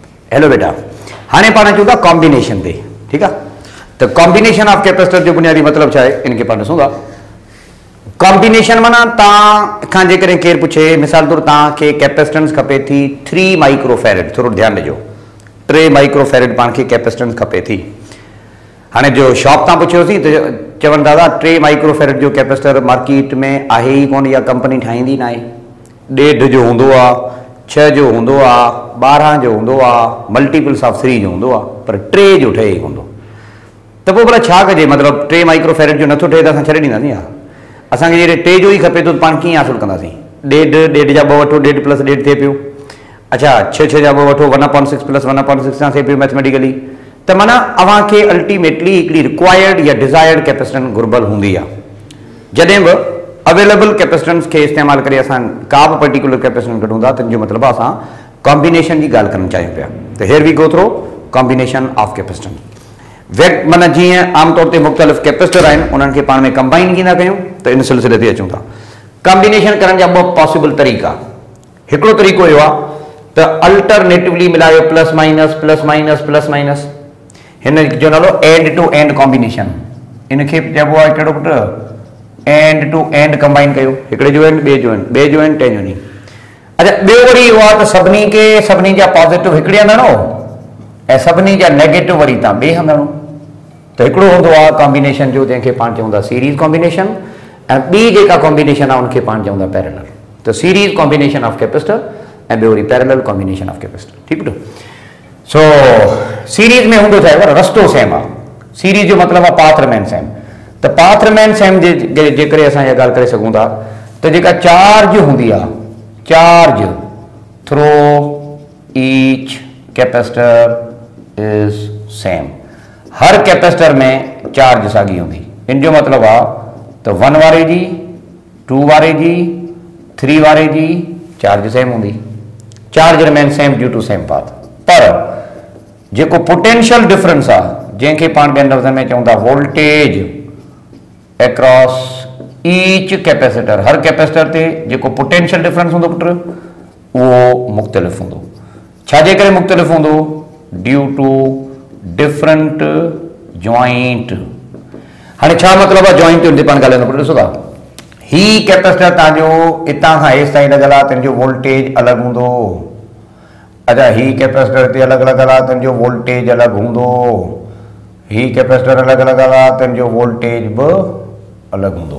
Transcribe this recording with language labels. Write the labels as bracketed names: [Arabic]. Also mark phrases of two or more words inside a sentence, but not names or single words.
[Sindhi] हेलो बेटा, हाँ पाण चूँ था कॉम्बिनेशन ते, ठीक है। तो [English] combination of capacitor [Sindhi] जो बुनियादी मतलब है इनके पाण ॾिसूं था। कॉम्बिनेशन माना तां जेकॾहिं केरु पुछे मिसाल तौर तव्हांखे कैपेसिटेंस खपे थी 3 माइक्रोफैरेड, थोरो ध्यानु ॾिजो, 3 माइक्रोफैरेड पाण खे कैपेसिटेंस खपे थी। हाँ जो शॉप तां पुछियोसीं तो चवन दादा 3 माइक्रोफैरेड जो कैपेसिटर मार्केट में आहे ही कोन, या कंपनी ठाहींदी ना आहे। 1.5 जो हूंदो आहे, 6 जो हूंदो आहे, 12 जो हूंदो आहे, [English] multiples of 3 [Sindhi] जो हूंदो आहे, पर 3 जो ठहे ही हूंदो। तो पोइ भला छा कजे, मतलब 3 माइक्रोफैरेड जो नथो ठहे तो असां छॾे ॾींदासीं या असांखे जॾहिं 3 जो ही खपे तो पाण कीअं हासिल कंदासीं? 1.5 जा 2 वठो, 1.5 + 1.5 थिए पियो। अच्छा 6 जा 2 वठो, 1/6 + 1/6 सां थिए पियो मैथमेटिकली। तो माना अव्हांखे अल्टीमेटली हिकिड़ी रिक्वायर्ड या [English] desired capacitance [Sindhi] घुर्बल हूंदी आहे। जॾहिं बि [English] available capacitance [Sindhi] के इस्तेमाल करे असां का भी [English] particular capacitance [Sindhi] कढूं था, जो मतलब असां कॉम्बिनेशन की गाल करना चाहिए पिया। [English] तो here we go through combination of capacitance. [Sindhi] माना जीअं आमतौर पर मुख़्तलिफ़ कैपेसिटर आहिनि, उन्हनि खे पाण में कंबाइन कीअं था कयूं, तो इन सिलसिले ते अचूं था। कॉम्बिनेशन करण जा 2 पॉसिबल तरीक़ा। हिकिड़ो तरीक़ो इहो आहे त अल्टरनेटिवली मिलायो [English] plus minus plus minus plus minus, [Sindhi] हिन जो नालो [English] end to end combination. [Sindhi] इनके चइबो आहे कहिड़ो पुट, [English] end to end [Sindhi] कंबाइन कयो, हिकिड़े जो एंड ॿिए जो एंड, ॿिए जो एंड टे जो एंड। अच्छा ॿियो वरी इहो आहे त सभिनी जा पॉजिटिव हिकिड़े हंधि हणो ऐं सभिनी जा नेगेटिव वरी तव्हां ॿिए हंधि हणो। त हिकिड़ो हूंदो आहे कॉम्बिनेशन जो जंहिंखे पाण चऊं था [English] series combination, [Sindhi] ऐं ॿी जेका कॉम्बिनेशन आहे उनखे पाण चऊं था पैरेलल। त [English] series combination of capacitor [Sindhi] ऐं ॿियो वरी [English] parallel combination of capacitor, [Sindhi] ठीकु बेटो। सो सीरीज में हूंदो छा आहे, रस्तो सेम आहे। सीरीज जो मतलब आहे [English] path remain same. [Sindhi] तो [English] path remain same [Sindhi] जे करे असां इहा ॻाल्हि करे सघूं था त जेका चार्ज हूंदी आहे, [English] charge through each capacitor is same. [Sindhi] हर कैपेसिटर में चार्ज साॻी हूंदी। इन जो मतलब आहे त 1 वारे जी, 2 वारे जी, 3 वारे जी चार्ज सेम हूंदी। [English] charge remain same due to same path. [Sindhi] पर जेको [English] potential difference [Sindhi] आहे, जंहिंखे पाण ॿियनि लफ़्ज़नि में चऊं था [English] voltage across each capacitor, [Sindhi] हर कैपेसिटर ते जेको [English] potential difference [Sindhi] हूंदो पुट उहो मुख़्तलिफ़ हूंदो। छाजे करे मुख़्तलिफ़ हूंदो? [English] due to different joint. [Sindhi] हाणे छा मतिलबु आहे जॉइंट जो पाण ॻाल्हाईंदो पुट? ॾिसो था, ही कैपेसिटर तव्हांजो हितां खां हेसि ताईं लॻल आहे, तुंहिंजो वोल्टेज अलॻि हूंदो। अच्छा ही कैपेसिटर ते अलॻि लॻल आहे, तुंहिंजो वोल्टेज अलॻि हूंदो। ही कैपेसिटर अलॻि लॻल आहे, तुंहिंजो वोल्टेज बि अलॻि हूंदो।